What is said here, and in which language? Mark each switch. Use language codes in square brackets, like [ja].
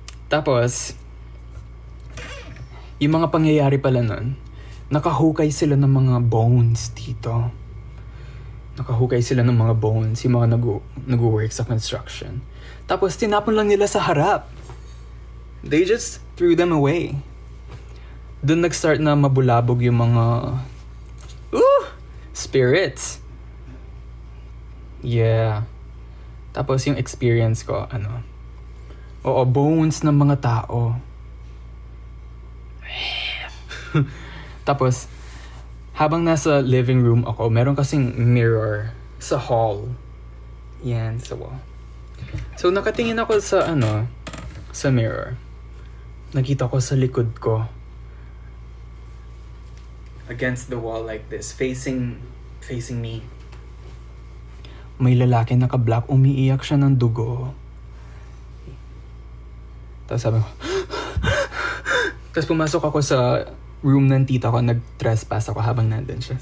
[tl] Tapos, yung mga pangyayari pala nun, nakahukay sila ng mga bones dito. Nakahukay sila ng mga bones, yung mga nag-work sa construction. Tapos, tinapon lang nila sa harap. [en] They just threw them away. [tl] Doon nag-start na mabulabog yung mga spirits. Yeah. Tapos yung experience ko, bones ng mga tao. Tapos, habang nasa living room ako, meron kasing mirror sa hall. Yan, sa wall. So, nakatingin ako sa, sa mirror. Nakita ko sa likod ko. [en] Against the wall like this, facing me. [tl] May lalaki naka-black, umiiyak siya ng dugo. Tapos sabi ko, tapos pumasok ako sa room ng tita ko, nag-trespass ako habang nandun siya.